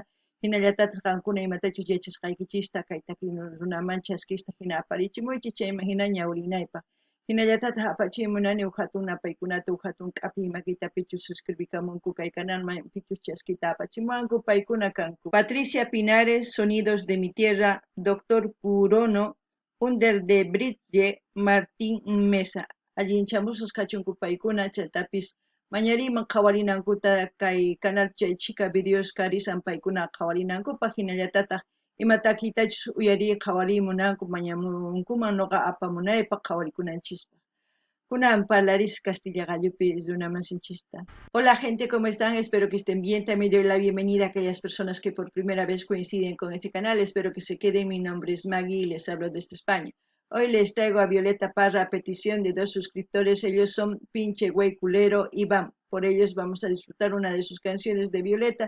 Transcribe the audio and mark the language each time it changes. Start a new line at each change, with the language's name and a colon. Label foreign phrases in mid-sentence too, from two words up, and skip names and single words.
Quechua: Hinallatatas qankuna imatachus yachasqaykichista kay takiy runaman chaskista hina aparichimuychis chayman hina ñawrinaypaq. Hinallatataq apachimunani huk hatun napaykunata huk hatun k'api imakitapichus suscribikamunku kay canalman pichus chaskita apachimuwanku paykuna kanku. Patricia Pinares, Sonidos de mi Tierra, Doctor Purono, Under de Bridge, Martín Mesa. Allinchamusqas kachunku paykuna chaytapis mañariman qhawarinankuta kay canal chaychika videos karisan paykuna qhawarinankupaq hinallatataq imatakitachus uyari qhawarimunanku mañamunkuman noqa apamunaypaq qhawarikunanchispa. Kunan parlaris Castilla Gallupi runamasinchista.
Spanish: Hola gente, ¿cómo están? Espero que estén bien. También doy la bienvenida a aquellas personas que por primera vez coinciden con este canal. Espero que se queden. Mi nombre es Maggie y les hablo desde España. Hoy les traigo a Violeta Parra a petición de dos suscriptores. Ellos son Pinche Güey Culero y Bam. Por ellos vamos a disfrutar una de sus canciones de Violeta.